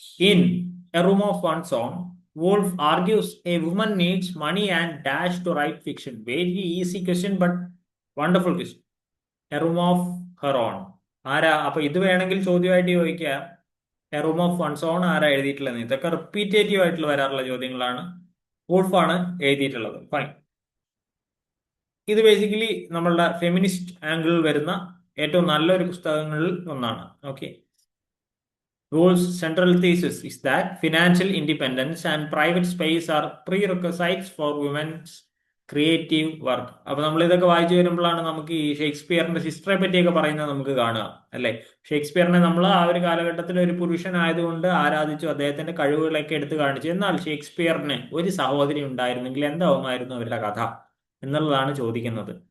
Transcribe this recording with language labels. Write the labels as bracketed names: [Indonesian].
[English] In a room of one's own, Wolf argues a woman needs money and dash to write fiction. Very easy question, but wonderful question. A room of her own. [Malayalam] ആരാ? അപ്പൊ ഇത് വേണമെങ്കിൽ ചോദ്യമായിട്ട് ചോദിക്കുക. A room of one's own ആരാ എഴുതിയിട്ടുള്ളത്? ഇതൊക്കെ repetitive ആയിട്ട് വരാറുള്ള ചോദ്യങ്ങളാണ്. വൂൾഫാണ് എഴുതിയിട്ടുള്ളത്. ഫൈൻ. ഇത് ബേസിക്കലി നമ്മളുടെ ഫെമിനിസ്റ്റ് ആംഗിളിൽ വരുന്ന ഏറ്റവും നല്ലൊരു പുസ്തകങ്ങളിൽ ഒന്നാണ്. [English] Okay, Woolf's central thesis is that financial independence and private space are prerequisites for women's creative work. [Malayalam] അപ്പൊ നമ്മൾ ഇതൊക്കെ വായിച്ചു വരുമ്പോഴാണ് നമുക്ക് ഈ ഷേക്സ്പിയറിന്റെ ഹിസ്റ്ററിയെ പറ്റിയൊക്കെ പറയുന്നത് നമുക്ക് കാണുക, അല്ലെ? ഷേക്സ്പിയറിനെ നമ്മൾ ആ ഒരു കാലഘട്ടത്തിൽ ഒരു പുരുഷനായതുകൊണ്ട് ആരാധിച്ചു, അദ്ദേഹത്തിന്റെ കഴിവുകളൊക്കെ എടുത്തു കാണിച്ചു. എന്നാൽ ഷേക്സ്പിയറിന് ഒരു സഹോദരി ഉണ്ടായിരുന്നെങ്കിൽ എന്താവുമായിരുന്നു അവരുടെ കഥ എന്നുള്ളതാണ് ചോദിക്കുന്നത്.